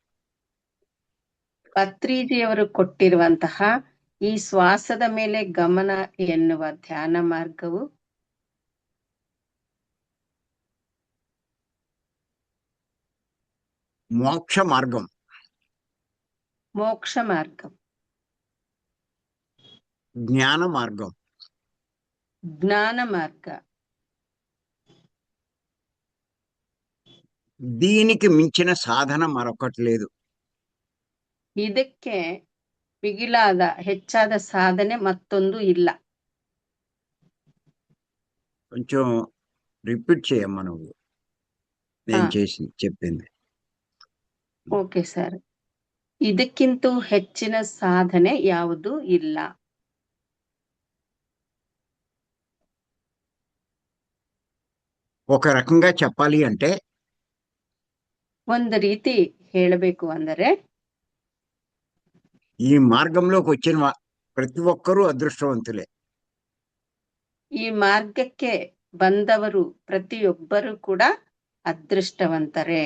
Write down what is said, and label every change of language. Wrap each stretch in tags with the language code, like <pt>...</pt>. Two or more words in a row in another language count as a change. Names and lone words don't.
<kn>ಪತ್ರಿಜಿಯವರು ಕೊಟ್ಟಿರುವಂತಹ ಈ ಶ್ವಾಸದ ಮೇಲೆ ಗಮನ ಎನ್ನುವ ಧ್ಯಾನ ಮಾರ್ಗವು</kn> <te>మోక్ష మార్గం,</te> <kn>ಮೋಕ್ಷ ಮಾರ್ಗ,</kn> <te>జ్ఞాన మార్గం.</te> <kn>ಜ್ಞಾನ ಮಾರ್ಗ.</kn> <te>దీనికి మించిన సాధన మరొకటి లేదు.</te> <kn>ಇದಕ್ಕೆ ಮಿಗಿಲಾದ ಹೆಚ್ಚಾದ ಸಾಧನೆ ಮತ್ತೊಂದು ಇಲ್ಲ.</kn> <te>కొంచెం రిపీట్ చేయమ్మా నువ్వు నేను చేసి చెప్పింది.</te> <en>OK sir.</en> <kn>ಇದಕ್ಕಿಂತ ಹೆಚ್ಚಿನ ಸಾಧನೆ ಯಾವುದೂ ಇಲ್ಲ.</kn> <te>ఒక రకంగా చెప్పాలి అంటే</te> <kn>ಒಂದು ರೀತಿ ಹೇಳಬೇಕು ಅಂದರೆ</kn> <te>ఈ మార్గంలోకి వచ్చిన ప్రతి ఒక్కరూ అదృష్టవంతులే.</te> <kn>ಈ ಮಾರ್ಗಕ್ಕೆ ಬಂದವರು ಪ್ರತಿಯೊಬ್ಬರು ಕೂಡ ಅದೃಷ್ಟವಂತರೇ.</kn>